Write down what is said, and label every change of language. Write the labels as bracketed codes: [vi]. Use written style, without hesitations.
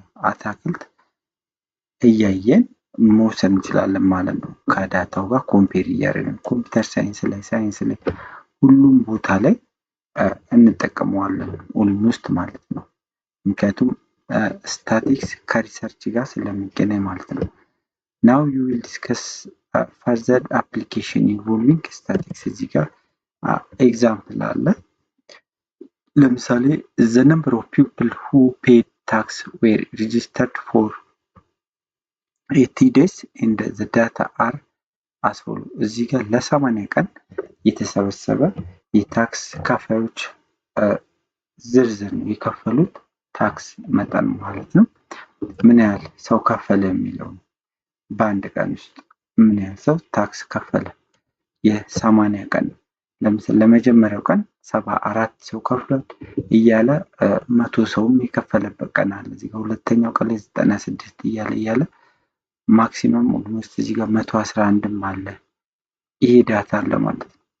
[am] አታክልት እያየን መውሰድ እንችላለን ማለት ነው። ከዳታው ጋር ኮምፔር እያደረግን ኮምፒውተር ሳይንስ ላይ ሁሉም ቦታ ላይ እንጠቀመዋለን ኦልሞስት ማለት ነው። ምክንያቱም ስታቲክስ ከሪሰርች ጋር ስለሚገናኝ ማለት ነው። [en] Now you will discuss further application involving statistics. [am] እዚህ ጋር ኤግዛምፕል አለ። ለምሳሌ [en] the number of people who paid tax were registered for 80 days and the data are as follows. [am] እዚህ ጋር ለ80 ቀን የተሰበሰበ የታክስ ከፋዮች ዝርዝር ነው የከፈሉት ታክስ መጠን ማለት ነው። ምን ያህል ሰው ከፈለ የሚለው በአንድ ቀን ውስጥ ምን ያህል ሰው ታክስ ከፈለ የ80 ቀን ለምሳሌ ለመጀመሪያው ቀን 74 ሰው ከፍሏል እያለ 100 ሰውም የከፈለበት ቀን አለ። እዚህ ጋር ሁለተኛው ቀን ላይ 96 እያለ ማክሲመም ኦልሞስት እዚህ ጋር 111ም አለ። ይሄ ዳታ አለ ማለት ነው።